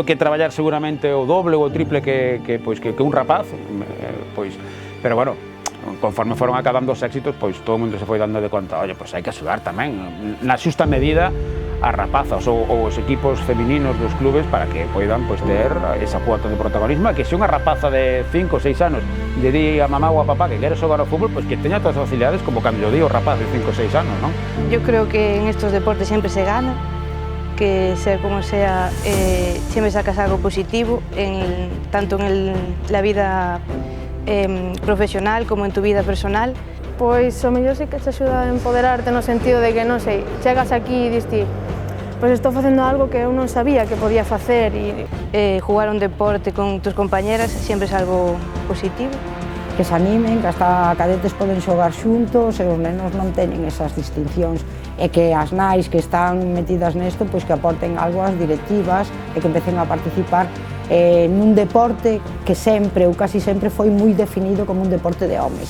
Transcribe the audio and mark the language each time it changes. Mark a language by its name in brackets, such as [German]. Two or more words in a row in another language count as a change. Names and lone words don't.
[Galician] que traballar seguramente o doble ou o triple que un rapaz, pois, pero bueno, conforme foron acabando os éxitos, pois todo o mundo se foi dando de conta, oye, pois hai que axudar tamén, na xusta medida, as rapazas ou os equipos femininos dos clubes para que poidan pois ter esa cuota de protagonismo, que se unha rapaza de 5 ou 6 anos lle di a mamá ou a papá que quere xogar ao fútbol, pois que teña todas as facilidades como cando lle di o rapaz de 5 ou 6 anos, non? [Spanish] Yo creo que en estos deportes sempre se gana, que sea como sea, siempre sacas algo positivo, tanto en la vida profesional como en tu vida personal. [Galician] Pois o mellor sí que te axuda a empoderarte no sentido de que, non sei, chegas aquí e dis ti, pois estou facendo algo que eu non sabía que podía facer e [Spanish] jugar un deporte con tus compañeras [Galician] sempre é algo positivo. Que se animen, que hasta cadetes poden xogar xuntos e os nenos non teñen esas distincións e que as nais que están metidas nesto pois que aporten algo ás directivas e que empecen a participar nun deporte que sempre ou casi sempre foi moi definido como un deporte de homes.